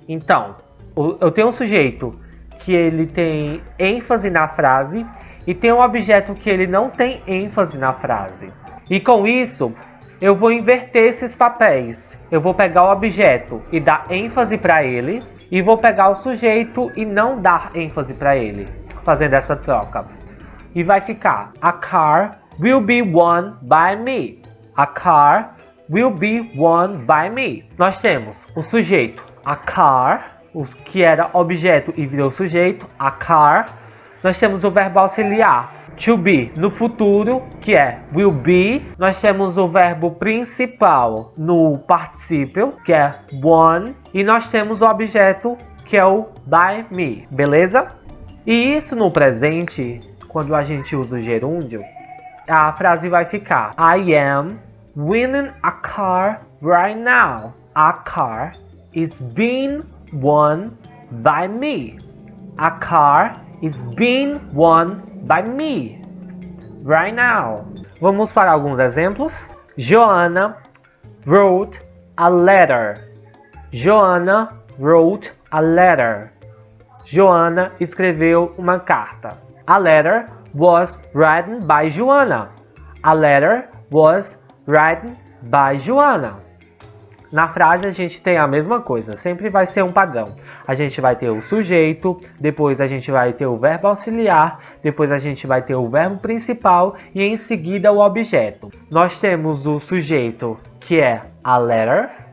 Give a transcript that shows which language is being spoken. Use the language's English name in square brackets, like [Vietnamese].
[Portuguese] Então, eu tenho um sujeito que ele tem ênfase na frase e tem um objeto que ele não tem ênfase na frase. E com isso, eu vou inverter esses papéis. Eu vou pegar o objeto e dar ênfase para ele, e vou pegar o sujeito e não dar ênfase para ele, fazendo essa troca. E vai ficar: [English] a car will be won by me. A car will be won by me. [Portuguese] Nós temos o sujeito, a car, que era objeto e virou sujeito, a car. Nós temos o verbo auxiliar, to be, no futuro, que é will be. Nós temos o verbo principal no particípio, que é won. E nós temos o objeto, que é o by me, beleza? E isso no presente, quando a gente usa o gerúndio, a frase vai ficar: [English] I am winning a car right now. A car is being won by me. A car is being won by me right now. [Portuguese] Vamos para alguns exemplos. [English] Joanna wrote a letter. Joanna wrote a letter. [Portuguese] Joanna escreveu uma carta. [English] A letter was written by Joanna. A letter was written by Joanna. [Portuguese] Na frase a gente tem a mesma coisa, sempre vai ser um padrão. A gente vai ter o sujeito, depois a gente vai ter o verbo auxiliar, depois a gente vai ter o verbo principal e em seguida o objeto. Nós temos o sujeito, que é a letter.